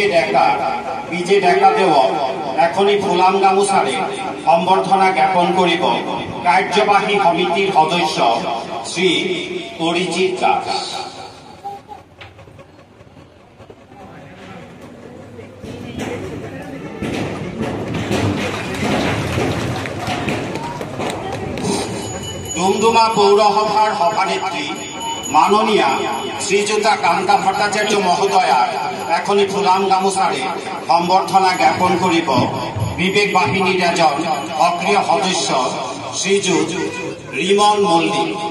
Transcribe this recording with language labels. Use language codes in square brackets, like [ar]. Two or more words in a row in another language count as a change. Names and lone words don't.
[as] ডেকাদেৱ এখনি ফুলাম গামুছাৰে সম্বৰ্ধনা জ্ঞাপন কৰিব কাৰ্যবাহী সমিতিৰ সদস্য শ্ৰী অৰিজিৎ দাস। ডুমডুমা পৌৰসভাৰ সভানেত্ৰী মাননীয়া শ্রীযুতা কান্তা ভট্টাচার্য মহোদয়ার এখনই ফুলাম গামুছারে সম্বর্ধনা জ্ঞাপন করিব বিবেক বাহিনীর এজন সক্রিয় সদস্য শ্রীযুত রিমন মল্লিক।